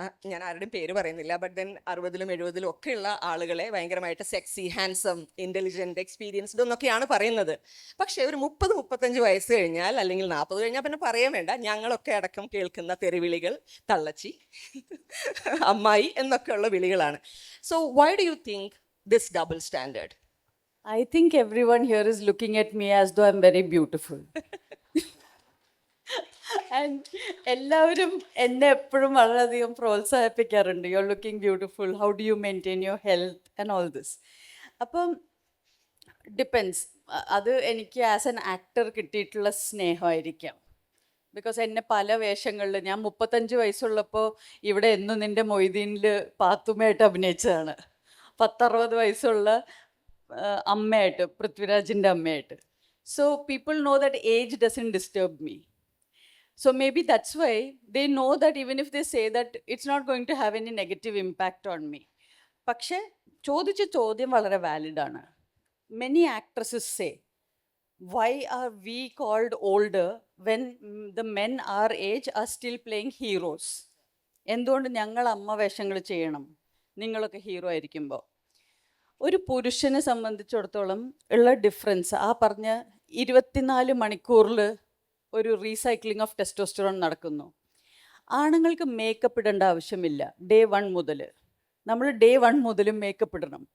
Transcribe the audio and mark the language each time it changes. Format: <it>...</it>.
<ml>ഞാൻ ആരുടെയും പേര് പറയുന്നില്ല, ബട്ട് ദെൻ 60-ലും 70-ലും ഒക്കെയുള്ള ആളുകളെ ഭയങ്കരമായിട്ട് സെക്സി, ഹാൻസം, ഇൻ്റലിജൻറ്റ്, എക്സ്പീരിയൻസ്ഡ് എന്നൊക്കെയാണ് പറയുന്നത്. പക്ഷേ ഒരു 30-35 വയസ്സ് കഴിഞ്ഞാൽ അല്ലെങ്കിൽ 40 കഴിഞ്ഞാൽ പിന്നെ പറയാൻ വേണ്ട, ഞങ്ങളൊക്കെ അടക്കം കേൾക്കുന്ന തെറിവിളികൾ തള്ളച്ചി, അമ്മായി എന്നൊക്കെയുള്ള വിളികളാണ്.</ml> <en>So why do you think this double standard? I think everyone here is looking at me as though I'm very beautiful.</en> <ml>And എല്ലാവരും എന്നെ എപ്പോഴും വളരെയധികം പ്രോത്സാഹിപ്പിക്കാറുണ്ട്.</ml> <en>You are looking beautiful, how do you maintain your health and all this.</en> <ml>അപ്പം depends. അത് എനിക്ക്</ml> <en>as an actor</en> <ml>കിട്ടിയിട്ടുള്ള സ്നേഹമായിരിക്കാം. Because എന്നെ പല വേഷങ്ങളിൽ, ഞാൻ 35 വയസ്സുള്ളപ്പോൾ ഇവിടെ എന്നും നിൻ്റെ മൊയ്തീനിൽ പാത്തുമ്മയായിട്ട് അഭിനയിച്ചതാണ്. 10-60 വയസ്സുള്ള അമ്മയായിട്ട്, പൃഥ്വിരാജിൻ്റെ അമ്മയായിട്ട്.</ml> <en>So people know that age doesn't disturb me. So maybe that's why they know that even if they say that it's not going to have any negative impact on me.</en> <ml>പക്ഷേ ചോദിച്ച ചോദ്യം വളരെ വാലിഡ് ആണ്.</ml> <en>Many actresses say, why are we called older when the men our age are still playing heroes?</en> <ml>എന്തുകൊണ്ട് ഞങ്ങൾ അമ്മ വേഷങ്ങൾ ചെയ്യണം, നിങ്ങളൊക്കെ ഹീറോ ആയിരിക്കുമ്പോൾ? ഒരു പുരുഷനെ സംബന്ധിച്ചിടത്തോളം ഉള്ള ഡിഫറൻസ് ആ പറഞ്ഞ 24 മണിക്കൂറിൽ ഒരു റീസൈക്ലിംഗ് ഓഫ് ടെസ്റ്റോസ്റ്ററോൺ നടക്കുന്നു. ആണുങ്ങൾക്ക് മേക്കപ്പ് ഇടേണ്ട ആവശ്യമില്ല. ഡേ 1 മുതൽ നമ്മൾ ഡേ 1 മുതലും മേക്കപ്പ് ഇടണം.</ml>